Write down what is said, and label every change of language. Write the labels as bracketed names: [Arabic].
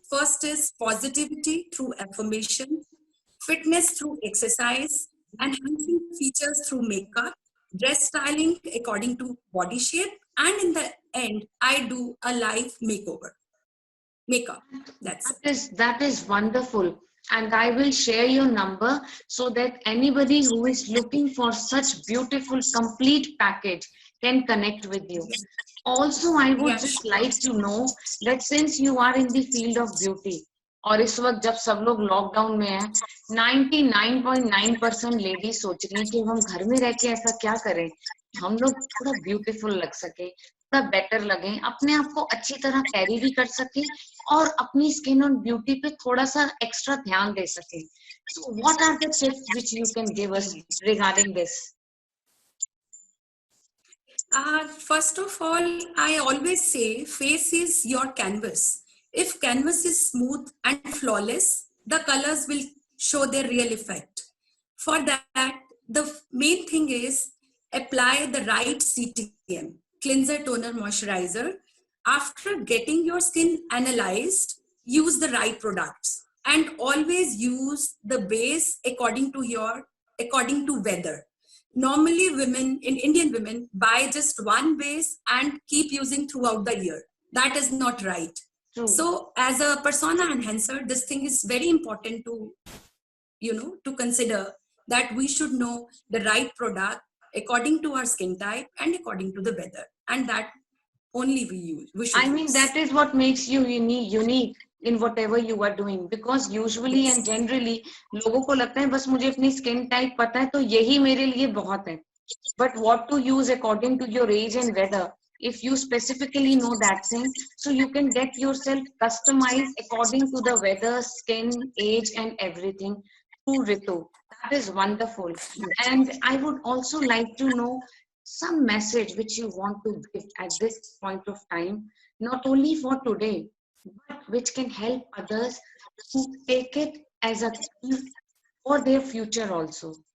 [English] First is positivity through affirmation, fitness through exercise, enhancing features through makeup, dress styling according to body shape, and in the end, I do a live makeover. Makeup. That's it. That is wonderful. And I will share your number so that anybody who is looking for such beautiful complete package can connect with you. Also, I would Yeah, just sure. like to know that since you are in the field of beauty [Hindi] और इस वक्त जब सब लोग lockdown में हैं, 99.9% ladies सोच रही हैं कि हम घर में रह के ऐसा क्या करें हम लोग थोड़ा ब्यूटीफुल लग सके, थोड़ा बेटर लगे, अपने आप को अच्छी तरह कैरी भी कर सके और अपनी स्किन और ब्यूटी पे थोड़ा सा एक्स्ट्रा ध्यान दे सके. [English] So what are the tips which you can give us regarding this? First of all, I always say face is your canvas. If canvas is smooth and flawless, the colors will show their real effect. For that, the main thing is apply the right CTM, cleanser, toner, moisturizer. After getting your skin analyzed, use the right products and always use the base according to weather. Normally Indian women buy just one base and keep using throughout the year. That is not right. True. So as a persona enhancer, this thing is very important to consider, that we should know the right product according to our skin type and according to the weather, and that only we should I mean, use. that is what makes you unique in whatever you are doing, because usually and Yes. [Hindi] generally लोगों को लगता है बस मुझे अपनी skin type पता है तो यही मेरे लिए बहुत है. [English] But what to use according to your age and weather, if you specifically know that thing, so you can get yourself customized according to the weather, skin, age, and everything through Ritu. That is wonderful. And I would also like to know some message which you want to give at this point of time, not only for today, but which can help others to take it as a tool for their future also.